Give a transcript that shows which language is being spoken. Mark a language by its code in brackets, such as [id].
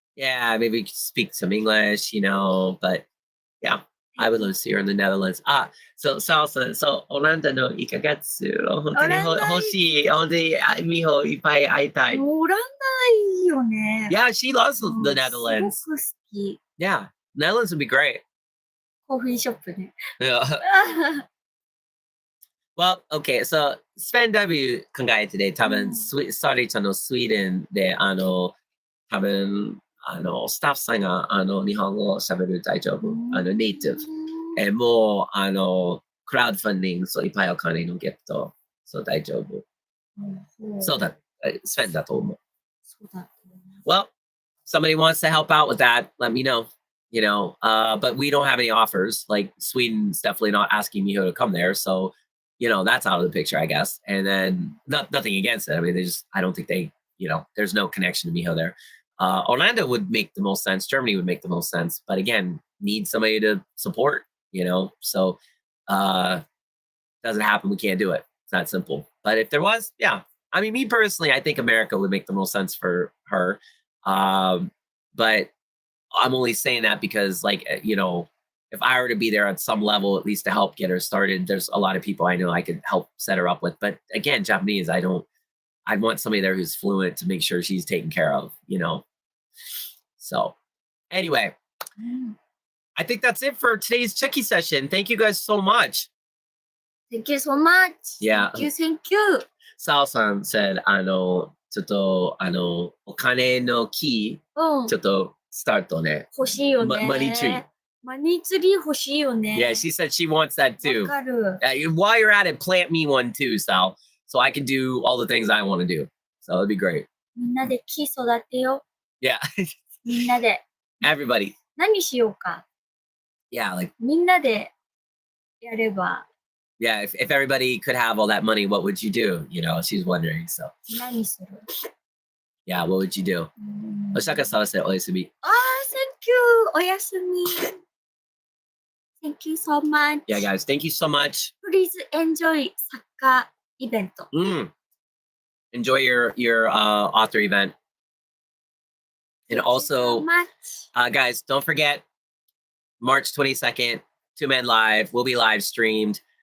[en] Yeah, maybe speak some English, but yeah, I would love to see her in the Netherlands. [ja] So オランダの1ヶ月を本当に欲しい。本当にMihoいっぱい会いたい。オランダいいよね。 [en] Yeah, she loves the Netherlands. [ja] すごく好き。 [en] Yeah, Netherlands would be great. [ja] コーヒーショップね。 [en] Yeah. Well, okay, so [ja] Sven W 考えてて、多分、Sari ちゃんのスウェーデンで、多分、スタッフさんが、日本語を喋る大丈夫。ネイティブ。もう、クラウドファンディング、そういっぱいお金のゲット、そう大丈夫。そうだ、Sven だと思う。そうだ。 [en] Well, somebody wants to help out with that, let me know. But we don't have any offers. Like Sweden's definitely not asking Miho to come there, so that's out of the picture, I guess. And then nothing against it. I mean, I don't think they, there's no connection to Miho there. Orlando would make the most sense. Germany would make the most sense. But again, need somebody to support, So doesn't happen. We can't do it. It's that simple. But if there was, yeah. I mean, me personally, I think America would make the most sense for her. But I'm only saying that because, if I were to be there at some level, at least to help get her started, there's a lot of people I know I could help set her up with. But again, Japanese, I'd want somebody there who's fluent to make sure she's taken care of, So anyway, I think that's it for today's Cheki session. Thank you guys so much. Thank you so much. Yeah. Thank you. Sao-san said, [ja] ちょっと、お金のキー、ちょっとスタートね。欲しいよね。マニーツリー。マニーツリー欲しいよね。 [en] Yeah, she said she wants that too. [ja] わかる。 [en] While you're at it, plant me one too, Sal, so I can do all the things I want to do. So it'd be great. [ja] みんなで木育てよ。 [en] Yeah. [ja] みんなで。 [en] Everybody. [ja] 何しようか。 [en] Yeah, like. [ja] みんなでやれば。 [en] Yeah, if everybody could have all that money, what would you do? She's wondering. So. [ja] 何する? [en] Yeah, what would you do? Oshaka-sama said, [ja] おやすみ. [en] Ah, thank you. [ja] おやすみ. [en] Thank you so much. Yeah, guys, thank you so much. Please enjoy [ja] サッカーイベント. [en] Enjoy your author event. And also, guys, don't forget, March 22nd, 2Men Live will be live streamed.